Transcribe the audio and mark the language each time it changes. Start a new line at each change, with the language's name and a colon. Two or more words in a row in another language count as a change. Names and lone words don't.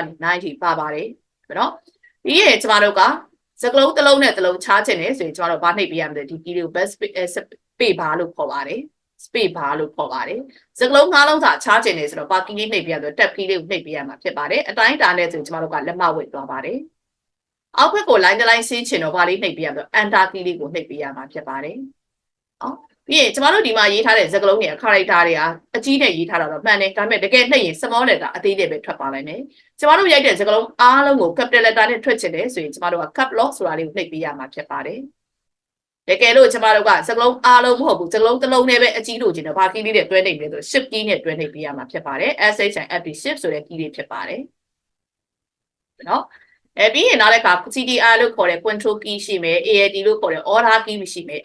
Burmese: ကနေ9ထိပါပါတယ်နော်ပြီးရင်ကျမတို့ကစကားလုံးတစ်လုံးနဲ့တစ်လုံးခြားချင်တယ်ဆိုရင်ကျမတို့ဘာနှိပ်ပေးရမလဲဒီ key လေးကို
English: space bar
Burmese: လို့ခေါ်ပါတယ်
English: space bar
Burmese: လို့ခေါ်ပါတယ်စကားလုံး၅လုံးစာခြားချင်တယ်ဆိုတော့ဘာ key လေးနှိပ်ပေးရဆိုတော့
English: tab key
Burmese: လေးကိုနှိပ်ပေးရမှာဖြစ်ပါတယ်အတိုင်းတာနဲ့ဆိုရင်ကျမတို့ကလက်မဝတ်သွားပါတယ်အောက်ဘက်ကို line တစ် line ဆင်းချင်တော့ဘာလေးနှိပ်ပေးရမလဲ
English: enter key
Burmese: လေးကိုနှိပ်ပေးရမှာဖြစ်ပါတယ်။နော်ပြီးရင်ကျမတို့ဒီမှာရေးထားတဲ့စကားလုံးတွေ character တွေအကြီးနဲ့ရေးထားတာတော့မှန်တယ်ဒါပေမဲ့တကယ်နှိပ်ရင်
English: small letter
Burmese: အသေးလေးပဲထွက်ပါလိမ့်မယ်။ကျမတို့ရိုက်တဲ့စကားလုံးအားလုံးကို
English: capital letter
Burmese: နဲ့ထွက်ချင်တယ်ဆိုရင်ကျမတို့က
English: cap lock
Burmese: ဆိုတာလေးကိုနှိပ်ပေးရမှာဖြစ်ပါတယ်။တကယ်လို့ကျမတို့ကစကားလုံးအားလုံးမဟုတ်ဘူးစကားလုံးတစ်လုံးနဲ့ပဲအကြီးလို့ချင်တော့ဘာ key လေးနဲ့ တွဲနှိပ်လဲဆို
English: shift key
Burmese: နဲ့တွဲနှိပ်ပေးရမှာဖြစ်ပါတယ်။ shift ဆိုတဲ့ key လေးဖြစ်ပါတယ်။နော်ပြီးရင်နောက်တစ်ခါ CTR လို့ခေါ်တဲ့
English: control key
Burmese: ရှိမယ် ALT လို့ခေါ်တဲ့
English: order key
Burmese: ရှိမယ်